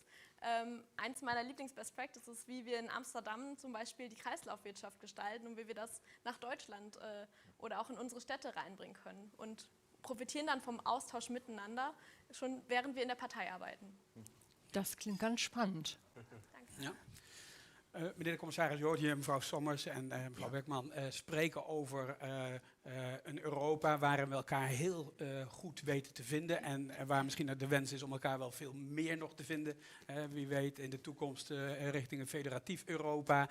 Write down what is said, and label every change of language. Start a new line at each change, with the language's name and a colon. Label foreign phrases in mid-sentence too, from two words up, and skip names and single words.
German: Eins meiner Lieblings-
English: Best Practices
German: ist, wie wir in Amsterdam zum Beispiel die Kreislaufwirtschaft gestalten und wie wir das nach Deutschland oder auch in unsere Städte reinbringen können. Und profitieren dann vom Austausch miteinander, schon während wir in der Partei arbeiten. Das klingt ganz spannend. Danke. Ja.
Dutch: Meneer de commissaris, je hoort hier mevrouw Sommers en mevrouw Beckman spreken over een Europa waarin we elkaar heel goed weten te vinden en waar misschien de wens is om elkaar wel veel meer nog te vinden. Wie weet in de toekomst richting een federatief Europa.